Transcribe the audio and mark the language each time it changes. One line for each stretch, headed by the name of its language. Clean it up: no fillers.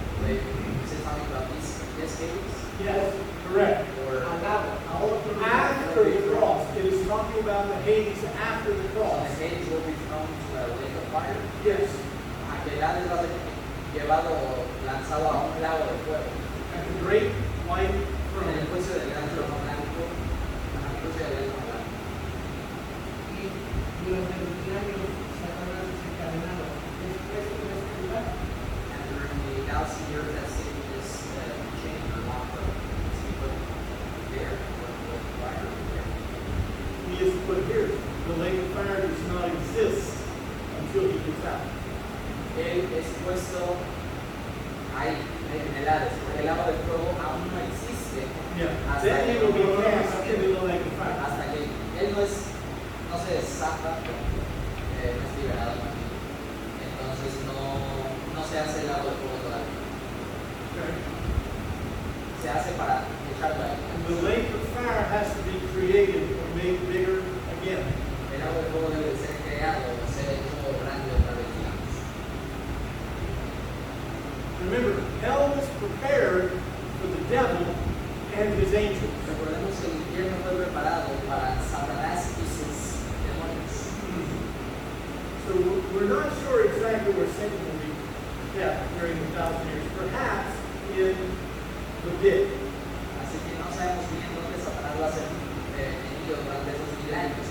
English: Is it talking about these caves? Yes, correct. Or
Spanish: al lado, a otro
English: After the cross. It is talking about the Hades after the so cross. the caves will be thrown to a lake of fire? Yes.
Spanish: Aquelarre va a ser llevado, lanzado a un lago de fuego.
English: At the great white
Spanish: En el
English: throne.
Spanish: juicio del gran trono blanco, en el juicio del gran trono blanco. y durante los 1000 años Satanás es encadenado. Después de este lugar,
English: And during the 1,000 years that Satan is chained or locked up, is he put there for the fire? He is put here. The lake of fire does not exist until he gets out.
Spanish: Él es puesto ahí, en el Hades, porque el lago de fuego aún no existe
English: Then he will be cast into the lake of fire.
Spanish: hasta que él no se desata, no es liberado más bien. Entonces no se hace el lago de fuego todavía.
English: Okay.
Spanish: Se hace para echarlo ahí.
English: The lake of fire has to be created or made bigger again.
Spanish: El lago de fuego debe ser creado, ser hecho grande otra vez, digamos.
English: Remember, hell was prepared for the devil and his angels.
Spanish: Recordemos que el infierno fue preparado para Satanás y sus demonios.
English: So we're not sure exactly where Satan will be kept during the 1,000 years. Perhaps in the pit.
Spanish: Así que no sabemos bien dónde Satanás va a ser tenido durante esos 1000 años.